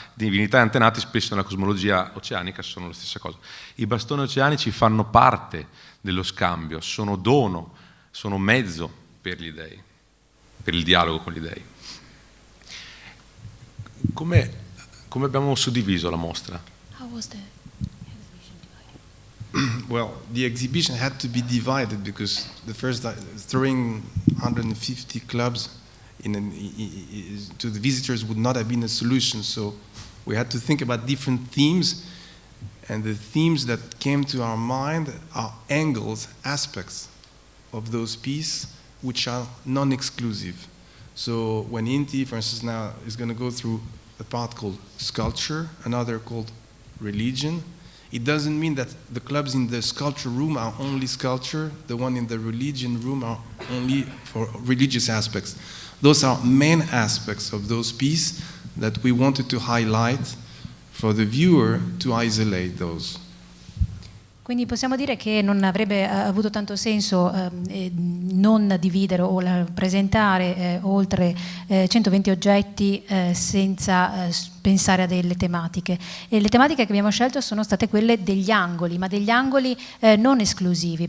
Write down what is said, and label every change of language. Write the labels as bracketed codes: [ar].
[it] Divinità e antenati spesso nella cosmologia oceanica sono la stessa cosa. I bastoni oceanici fanno parte dello scambio, sono dono, sono mezzo per gli dei, per il dialogo con gli dei. Come abbiamo suddiviso la mostra? [en] How was the Well, the exhibition had to be divided because the first throwing 150 clubs to the visitors would not have been a solution. So we had to think about different themes, and the themes that came to our mind are angles, aspects of those pieces which are non-exclusive. So when Inti, for instance, now is going to go through a part called sculpture, another called religion, it doesn't mean that the clubs in the sculpture room are only sculpture, the one in the religion room are only for religious aspects. Those are main aspects of those pieces that we wanted to highlight for the viewer to isolate those. [it] Quindi possiamo dire che non avrebbe avuto tanto senso non dividere o presentare oltre 120 oggetti senza pensare a delle tematiche. E le tematiche che abbiamo scelto sono state quelle degli angoli, ma degli angoli non esclusivi.